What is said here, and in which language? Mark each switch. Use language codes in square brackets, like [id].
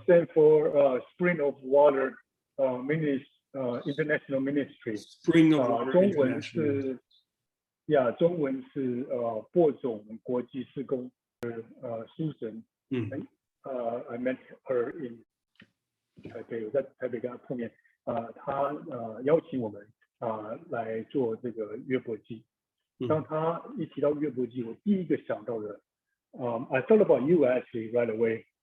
[en] stand for Spring of Water Ministry, International Ministry. Spring of Water [zh] 中文 [en] International. [zh] 是中文是播种国际事工。 [en] Susan, I met her in [zh] 台北，我在台北跟她碰面。她邀请我们来做这个约伯记。当她一提到约伯记，我第一个想到的， [en] I thought about you actually right away.